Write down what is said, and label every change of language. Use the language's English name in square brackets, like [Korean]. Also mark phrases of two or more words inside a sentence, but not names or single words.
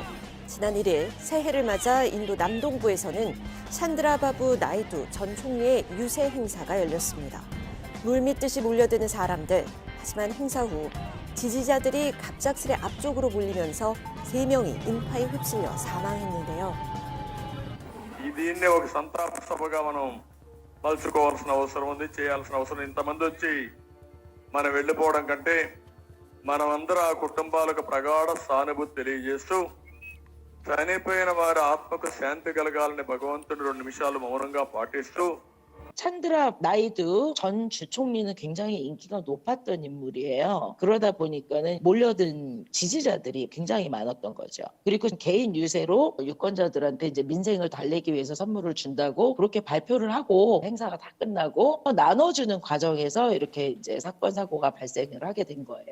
[Korean] 지난 1일 새해를 맞아 인도 남동부에서는 샨드라바부 나이두 전 총리의 유세 행사가 열렸습니다. 물밀듯이 몰려드는 사람들. 하지만 행사 후 지지자들이 갑작스레 앞쪽으로 몰리면서 3명이 인파에 휩쓸려 사망했는데요. [Telugu] దీన్నే ఒక సంతాప సభగా మనం మలుచుకోవాల్సిన అవసరం ఉంది, చేయాల్సిన అవసరం. ఇంతమంది వచ్చి మనం వెళ్ళిపోవడం కంటే మనమందరూ ఆ కుటుంబాలకు ప్రగాఢ సానుభూతి తెలియజేస్తూ చనిపోయిన వారి ఆత్మకు శాంతి కలగాలని భగవంతుని 2 నిమిషాలు మౌనంగా పాటిస్తూ [Korean] 샨드라 나이두 전 주총리는 굉장히 인기가 높았던 인물이에요. 그러다 보니까는 몰려든 지지자들이 굉장히 많았던 거죠. 그리고 개인 유세로 유권자들한테 이제 민생을 달래기 위해서 선물을 준다고 그렇게 발표를 하고 행사가 다 끝나고 나눠주는 과정에서 이렇게 이제 사건 사고가 발생을 하게 된 거예요.